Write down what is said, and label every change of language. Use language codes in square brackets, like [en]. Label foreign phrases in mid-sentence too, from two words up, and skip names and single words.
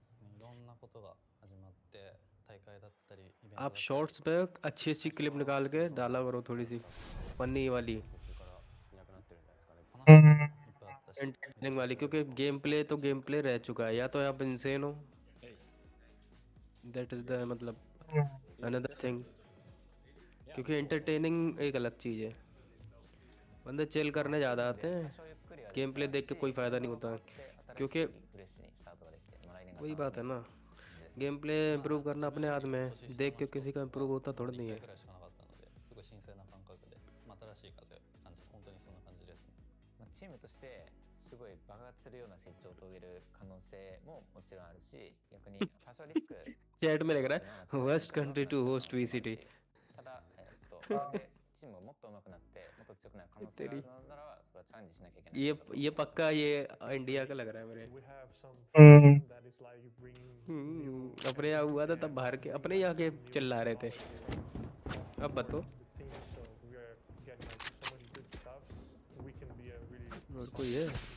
[hi] आप शॉर्ट्स पे अच्छी क्लिप निकाल के डाला करो, थोड़ी सी फनी वाली, एंटरटेनिंग वाली, क्योंकि [en] game play [hi] रह चुका है, या तो आप इंसेन हो, [en] that is the [hi] मतलब [en] another thing, [hi] क्योंकि एंटरटेनिंग एक अलग चीज़ है। बंदे चिल करने ज़्यादा आते हैं, [en] game play [hi] देख के कोई फ़ायदा नहीं होता, क्योंकि वही बात है ना, [en] game play [hi] इम्प्रूव करना अपने हाथ में है, देख के किसी का इम्प्रूव होता थोड़ा नहीं है। [ja] チームとしてすごい爆発するような成長を遂げる可能性ももちろんあるし、逆に多少リスク [hi] चैट में लग रहा है [en] worst country to host VCT. [ja] ただそれでチームがもっと上手くなってもっと強くなる可能性があるのならばそれはチャレンジしなきゃいけない。 [hi] ये पक्का ये इंडिया का लग रहा है मेरे। अपने यहाँ हुआ था तब बाहर के अपने यहाँ के चिल्ला रहे थे, अब बताओ और कोई है?